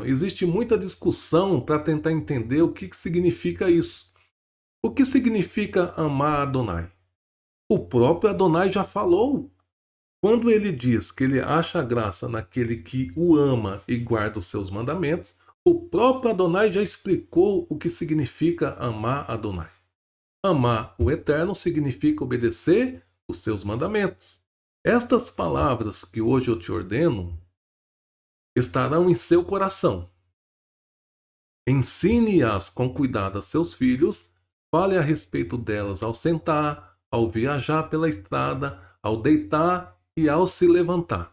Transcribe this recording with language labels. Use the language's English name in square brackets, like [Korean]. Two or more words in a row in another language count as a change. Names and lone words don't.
[Portuguese] Existe muita discussão para tentar entender o que significa isso. O que significa amar Adonai? O próprio Adonai já falou. Quando ele diz que ele acha graça naquele que o ama e guarda os seus mandamentos, o próprio Adonai já explicou o que significa amar Adonai. Amar o Eterno significa obedecer os seus mandamentos. Estas palavras que hoje eu te ordeno estarão em seu coração. Ensine-as com cuidado a seus filhos, fale a respeito delas ao sentar, ao viajar pela estrada, ao deitar e ao se levantar.